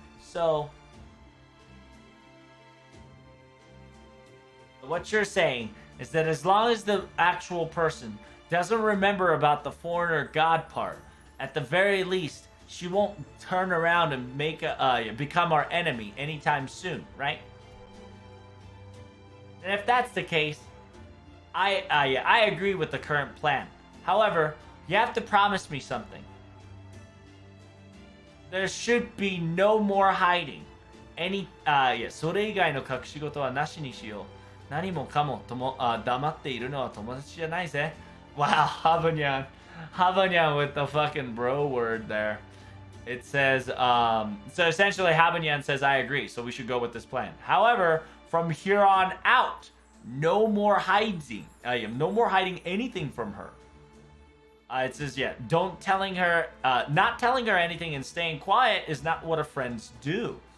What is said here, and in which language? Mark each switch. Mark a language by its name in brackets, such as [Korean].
[English] So, what you're saying is that as long as the actual person doesn't remember about the foreigner god part, at the very least, she won't turn around and make become our enemy anytime soon, right? And if that's the case, I agree with the current plan. However, you have to promise me something. There should be no more hiding. [Japanese] それ以外の隠し事はなしにしよう。何もかも黙っているのは友達じゃないぜ。 [English] Wow, Habanyan. Habanyan with the fucking bro word there. It says, so essentially Habanyan says, I agree, so we should go with this plan. However, from here on out, no more hiding. No more hiding anything from her. It says, yeah, not telling her anything and staying quiet is not what friends do.